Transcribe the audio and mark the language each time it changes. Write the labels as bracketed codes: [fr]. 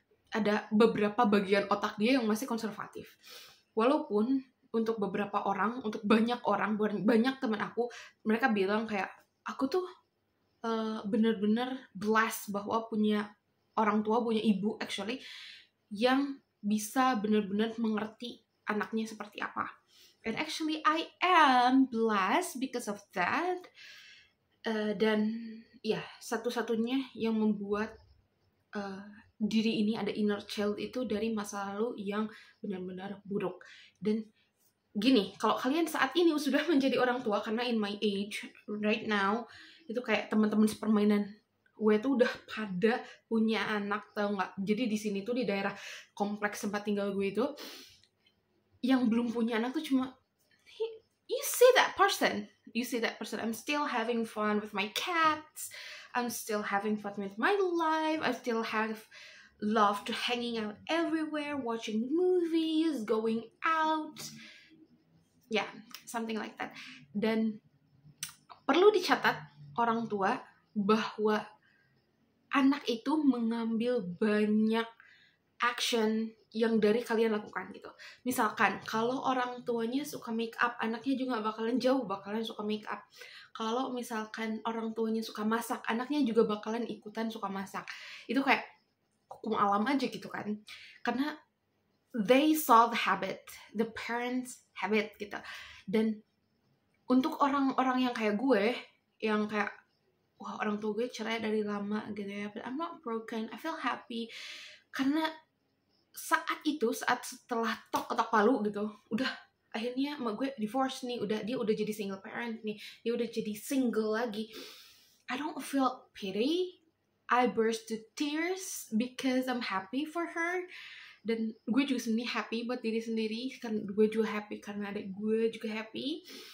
[id] Ada beberapa bagian otak dia yang masih konservatif. Walaupun untuk beberapa orang, untuk banyak orang, banyak teman aku, mereka bilang kayak, aku tuh bener-bener blessed bahwa punya orang tua, punya ibu actually, yang bisa bener-bener mengerti anaknya seperti apa. [en] And actually I am blessed because of that. [id] Dan ya, satu-satunya yang membuat diri ini ada inner child itu dari masa lalu yang benar-benar buruk. Dan gini, kalau kalian saat ini sudah menjadi orang tua, karena [en] in my age right now [id] itu kayak teman-teman sepermainan gue tuh udah pada punya anak, tau nggak? Jadi di sini tuh di daerah kompleks tempat tinggal gue itu yang belum punya anak tuh cuma [en] you see that person. I'm still having fun with my cats. I'm still having fun with my life. I still have love to hanging out everywhere, watching movies, going out. Yeah, something like that. [id] Dan perlu dicatat orang tua bahwa anak itu mengambil banyak action yang dari kalian lakukan gitu. Misalkan kalau orang tuanya suka make up, anaknya juga bakalan suka make up. Kalau misalkan orang tuanya suka masak, anaknya juga bakalan ikutan suka masak. Itu kayak hukum alam aja gitu kan. Karena [en] they saw the habit, the parents habit [id] gitu. Dan untuk orang-orang yang kayak gue, yang kayak wah orang tua gue cerai dari lama gitu ya, [en] but I'm not broken, I feel happy. [id] Karena saat setelah ketok palu gitu, udah akhirnya emak gue divorce nih, dia udah jadi single parent nih, dia udah jadi single lagi. [en] I don't feel pity, I burst to tears because I'm happy for her. [id] Dan gue juga sendiri happy buat diri sendiri, kan gue juga happy karena adik gue juga happy.